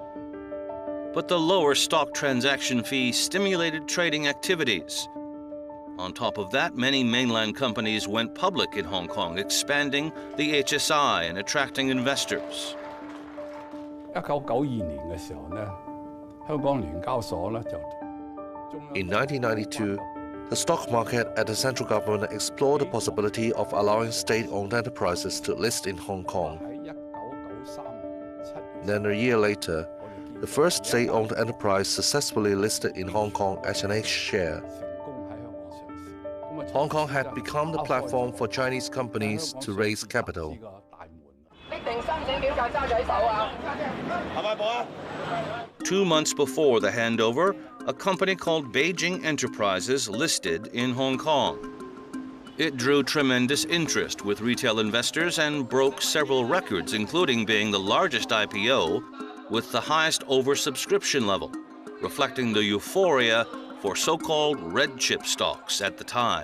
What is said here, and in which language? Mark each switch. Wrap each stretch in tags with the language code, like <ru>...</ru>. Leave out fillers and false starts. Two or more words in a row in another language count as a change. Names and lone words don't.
<en>But the lower stock transaction fee stimulated trading activities. On top of that, many mainland companies went public in Hong Kong, expanding the HSI and attracting investors.</en> <yue>1992 年嘅時候呢，香港聯交所呢就</yue> <en>In 1992, the stock market at the central government explored the possibility of allowing state-owned enterprises to list in Hong Kong.</en> <yue>喺1993年7月</yue> <en>Then a year later, the first state-owned enterprise successfully listed in Hong Kong as an H share.</en> <yue>成功喺香港上市。咁啊</yue> <en>Hong Kong had become the platform for Chinese companies to raise capital. 2 months before the handover, a company called Beijing Enterprises listed in Hong Kong. It drew tremendous interest with retail investors and broke several records, including being the largest IPO with the highest oversubscription level, reflecting the euphoria for so-called red chip stocks at the time.</en>